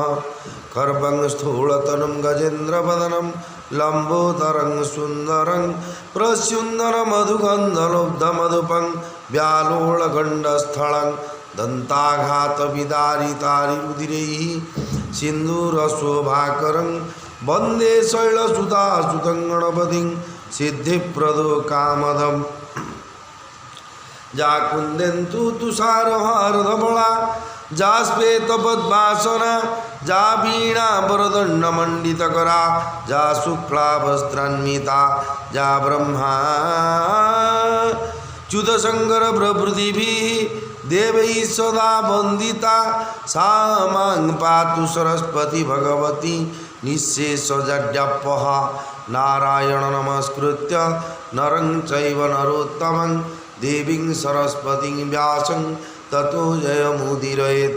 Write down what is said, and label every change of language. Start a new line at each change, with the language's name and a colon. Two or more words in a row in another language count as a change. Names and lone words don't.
Sanskrit: खर्वं स्थूलतनुं गजेन्द्रवदनं लंबोदरं सुंदरं प्रस्युन्दरमधुगन्धलब्धमधुपं व्यालोलगण्डस्थलं दन्ताघातविदारितारिरुधिरैः सिन्दूरशोभाकरं वन्दे शैलसुधासुतं गणपतिं सिद्धिप्रदो कामदम्। जा कुंदेन्दु तुषारहारधवला जा श्वेतपद्मासना जा वीणा वरदण्डमण्डितकरा जा शुक्लावस्त्रान्विता जा ब्रह्मा च्युतशङ्कर प्रभृतिभिः देवैः सदा वन्दिता सा मां पातु सरस्वती भगवती निःशेषजड्यापः। नारायण नमस्कृत्य नरं चैव नरोत्तमं देवीं सरस्वतीं व्यासं ततो जयमुदीरयेत्।